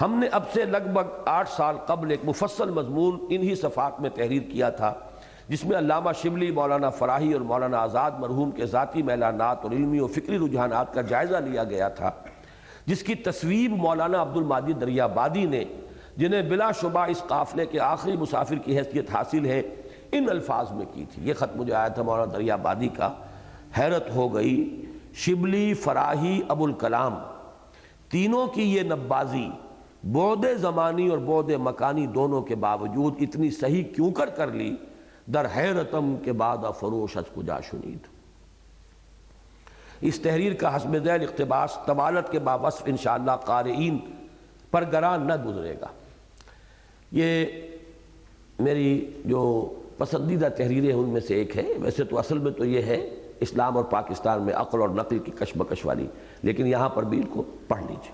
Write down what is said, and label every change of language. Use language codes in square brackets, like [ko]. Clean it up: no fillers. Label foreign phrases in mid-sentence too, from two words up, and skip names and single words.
[ur] ہم نے اب سے لگ بھگ 8 سال قبل ایک مفصل مضمون انہی صفحات میں تحریر کیا تھا، جس میں علامہ شبلی، مولانا فراہی اور مولانا آزاد مرحوم کے ذاتی میلانات اور علمی و فکری رجحانات کا جائزہ لیا گیا تھا، جس کی تصویب مولانا عبدالماجد دریابادی نے، جنہیں بلا شبہ اس قافلے کے آخری مسافر کی حیثیت حاصل ہے، ان الفاظ میں کی تھی۔ یہ خط مجھے آیا تھا مولانا دریابادی کا، حیرت ہو گئی، شبلی، فراہی، ابوالکلام تینوں کی یہ نبازی بعد زمانی اور بعد مکانی دونوں کے باوجود اتنی صحیح کیوں کر لی؟ [fa] در حیرتم کے بعد فروش از کجا شنید۔ [ur] اس تحریر کا حسب ذیل اقتباس طوالت کے باوصف انشاءاللہ قارئین پر گران نہ گزرے گا۔ یہ میری جو پسندیدہ تحریریں ان میں سے ایک ہے، ویسے تو اصل میں تو یہ ہے اسلام اور پاکستان میں عقل اور نقل کی کشمکش والی، لیکن یہاں پر بھی ان کو پڑھ لیجیے۔